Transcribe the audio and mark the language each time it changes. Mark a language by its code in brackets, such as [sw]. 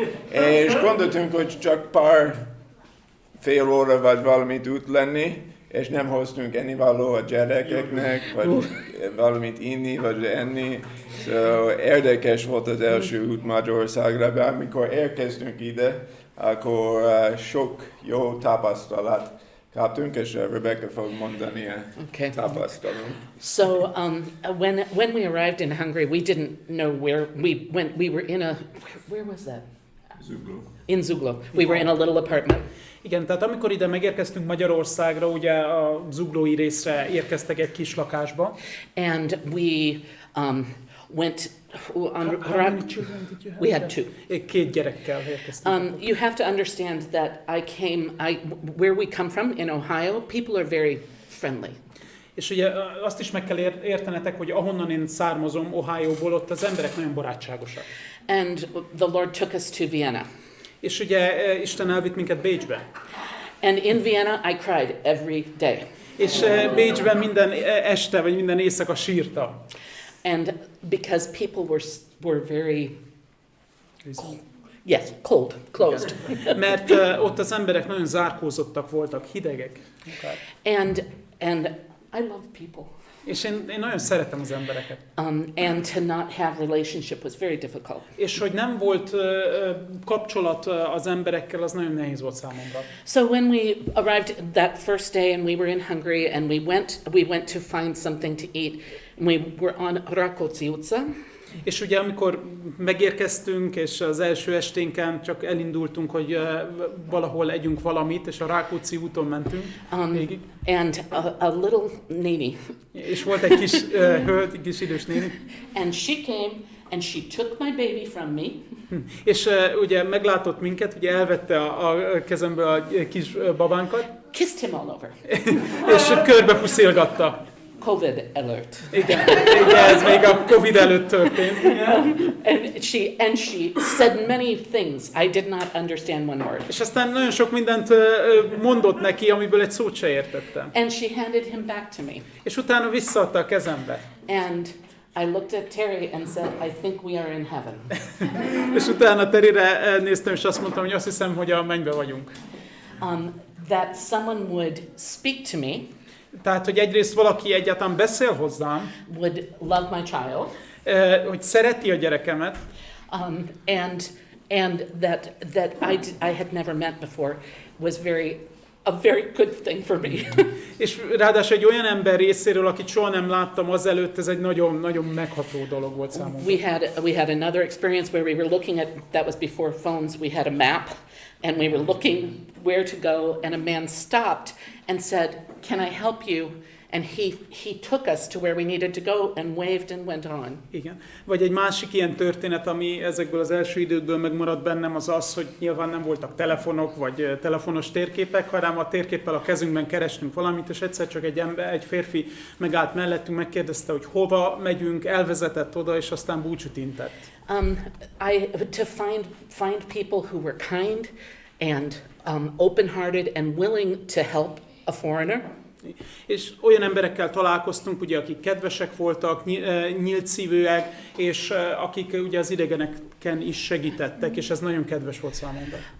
[hu] És gondoltunk, hogy csak fél óra vagy valamit út lenni, és nem hoztunk ennivaló a gyerekeknek, vagy valamit inni, vagy enni. Szóval érdekes volt az első út Magyarországra, de amikor érkeztünk ide, akkor sok jó tapasztalat kaptunk, és Rebecca fog mondani a tapasztalunk. [en] So when we arrived in Hungary, we didn't know where we went. We were in where was that? [hu] Zugló. [en] In Zugló. We were in a little apartment. [hu] Igen, tehát amikor ide megérkeztünk Magyarországra, ugye a zuglói részre érkeztek egy kis lakásba. [en] And we went on. How many children did you have? We had 2. [hu] 2 gyerekkel érkeztünk. [en] You have to understand that where we come from in Ohio, people are very friendly. [hu] És ugye azt is meg kell értenetek, hogy ahonnan én származom, Ohioból, ott az emberek nagyon barátságosak. [en] And the Lord took us to Vienna. [hu] És ugye Isten elvitt minket Bécsbe. [en] And in Vienna, I cried every day. [hu] És Bécsben minden este, vagy minden éjszaka sírtam. [en] And because people were very cold, closed. [hu] Mert ott az emberek nagyon zárkózottak voltak, hidegek. [en] And I love people. [hu] És én nagyon szeretem az embereket. [en] And to not have relationship was very difficult. [hu] És hogy nem volt kapcsolat az emberekkel, az nagyon nehéz volt számomra. [en] So when we arrived that first day and we were in Hungary and we went to find something to eat, and we were on Rákóczi utca. [hu] És ugye amikor megérkeztünk, és az első esténken csak elindultunk, hogy valahol együnk valamit, és a Rákóczi úton mentünk végig. [en] And a little néni. [hu] És volt egy kis hölgy, egy kis idős néni. [en] And she came and she took my baby from me. [hu] És ugye meglátott minket, ugye elvette a kezemből a kis babánkat. [en] Kissed him all over. [hu] És körbe puszilgatta. [en] COVID alert. [hu] Igen, ez még a Covid előtt történt. [en] And she said many things. I did not understand one word. [hu] És aztán nagyon sok mindent mondott neki, amiből egy szót se értettem. [en] And she handed him back to me. [hu] És utána visszaadta a kezembe. [en] And I looked at Terry and said, I think we are in heaven. [hu] És utána Terryre néztem, és azt mondtam, hogy azt hiszem, hogy a mennybe vagyunk. [en] That someone would speak to me. [hu] Tehát, hogy egyrészt valaki egyáltalán beszél hozzám, [en] would love my child, [hu] hogy szereti a gyerekemet, [en] and that I had never met before was a very good thing for me. [hu] És ráadásul egy olyan ember részéről, akit soha nem láttam azelőtt, ez egy nagyon megható dolog volt számomra. [en] We had another experience where we were looking at, that was before phones, we had a map, and we were looking where to go, and a man stopped and said, "Can I help you?" And he took us to where we needed to go and waved and went on. [hu] Igen. Vagy egy másik ilyen történet, ami ezekből az első időkből megmaradt bennem, az az, hogy nyilván nem voltak telefonok, vagy telefonos térképek, hanem a térképpel a kezünkben kerestünk valamit, és egyszer csak egy férfi megállt mellettünk, megkérdezte, hogy hova megyünk, elvezetett oda, és aztán búcsút intett. [en] To find people who were kind and open-hearted and willing to help a foreigner. [hu] És olyan emberekkel találkoztunk, ugye, akik kedvesek voltak, nyílt szívűek, és akik ugye az idegeneken is segítettek, és ez nagyon kedves volt számomra.